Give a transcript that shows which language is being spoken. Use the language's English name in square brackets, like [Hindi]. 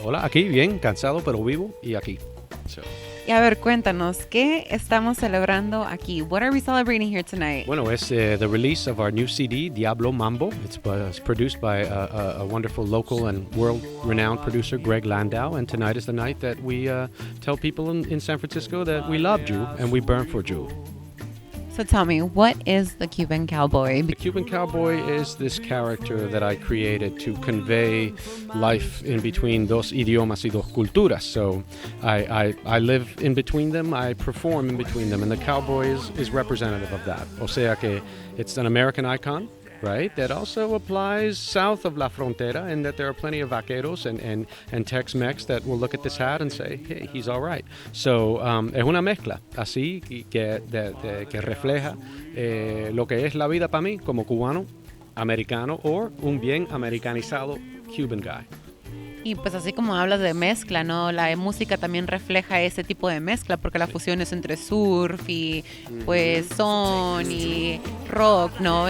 [Spanish] Hola, aquí bien, cansado pero vivo y aquí. [English] So. [Spanish] Y a ver, cuéntanos, ¿qué estamos celebrando aquí? [English] What are we celebrating here tonight? [Spanish] Bueno, es [English] the release of our new CD, Diablo Mambo. It's produced by a wonderful local and world-renowned producer, Greg Landau. And tonight is the night that we tell people in San Francisco that we loved you and we burn for you. So tell me, what is the Cuban Cowboy? The Cuban Cowboy is this character that I created to convey life in between [Spanish] dos idiomas y dos culturas. [English] So I live in between them, I perform in between them, and the cowboy is representative of that. [Spanish] O sea que [English] it's an American icon, right? That also applies south of [Spanish] la frontera, [English] and that there are plenty of vaqueros and Tex-Mex that will look at this hat and say, hey, he's all right. So [Spanish] es una mezcla así que refleja lo que es la vida para mí como cubano, americano o un bien americanizado [English] Cuban guy. [Spanish] Y pues así como hablas de mezcla, ¿no? La música también refleja ese tipo de mezcla porque la fusión es entre surf y pues son y rock, ¿no?